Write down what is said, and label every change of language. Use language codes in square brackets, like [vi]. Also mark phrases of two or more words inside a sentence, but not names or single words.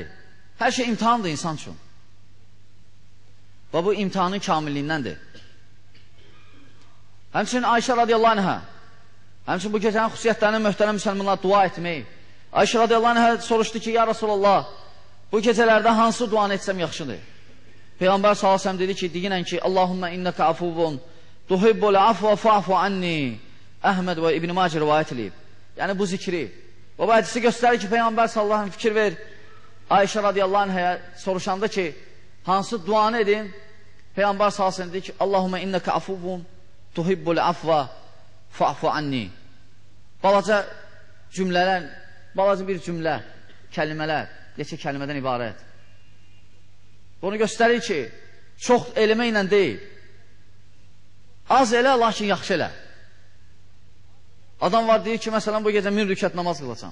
[az] Hər şey imtihandır insan üçün. Və bu imtihanın kamilliyindəndir. Həmçinin Ayşə [ar] رضي الله عنها, [az] həmçinin bu gecənin xüsusiyyətlərini möhtərəm müsəlmanlar dua etmək. Ayşə [ar] رضي الله عنها [az] soruşdu ki, [ar] يا رسول الله, [az] bu gecələrdə hansı duanı etsəm yaxşıdır? Peyğəmbər [ar] صلى الله عليه وسلم [az] dedi ki, deyinən ki, [ar] اللهم إنك عفو تحب العفو فاعف عني. [az] Əhməd və İbn Macə rivayət edib. Yəni bu zikri. Və bu hədisi göstərir ki, Peyğəmbər [ar] صلى الله عليه وسلم [az] fikir ver. Ayşə [ar] رضي الله عنها [az] soruşanda ki, hansı duanı edin? Peyğəmbər [ar] صلى الله عليه وسلم [az] dedi ki, [ar] اللهم إنك عفو تحب العفو فاعف عني. [az] Balaca cümlələr, balaca bir cümlə, kəlmələr, neçə kəlmədən ibarət. Bunu göstərir ki, çox eləməklə deyil. Az elə, lakin yaxşı elə. Adam var deyir ki, məsələn, bu gecə 1000 rükət namaz qılacam.